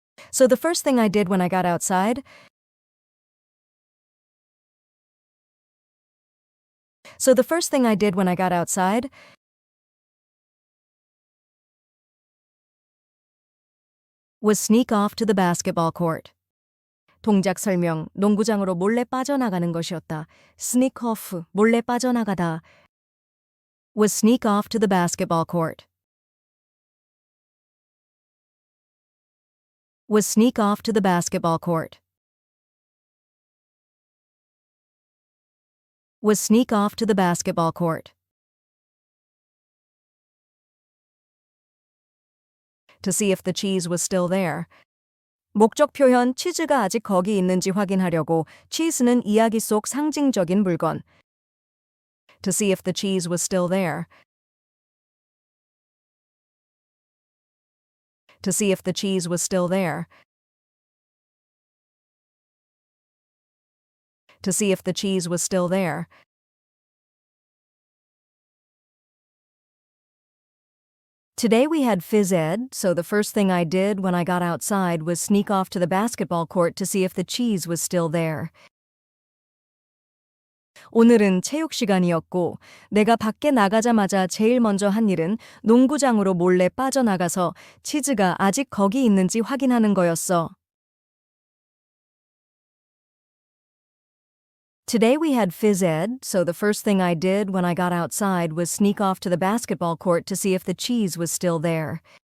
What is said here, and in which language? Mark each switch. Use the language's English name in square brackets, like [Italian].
[English] So the first thing I did when I got outside. So the first thing I did when I got outside. Was sneak off to the basketball court. [Korean] 동작 설명, 농구장으로 몰래 빠져나가는 것이었다. [English] Sneak off, [Korean] 몰래 빠져나가다. [English] Was sneak off to the basketball court. Was sneak off to the basketball court. Was sneak off to the basketball court. To see if the cheese was still there. [Korean] 목적 표현 치즈가 아직 거기 있는지 확인하려고 치즈는 이야기 속 상징적인 물건. [English] To see if the cheese was still there. To see if the cheese was still there. To see if the cheese was still there. Today we had phys ed, so the first thing I did when I got outside was sneak off to the basketball court to see if the cheese was still there. [Korean] 오늘은 체육 시간이었고 내가 밖에 나가자마자 제일 먼저 한 일은 농구장으로 몰래 빠져나가서 치즈가 아직 거기 있는지 확인하는 거였어. [English] Today we had phys ed, so the first thing I did when I got outside was sneak off to the basketball court to see if the cheese was still there.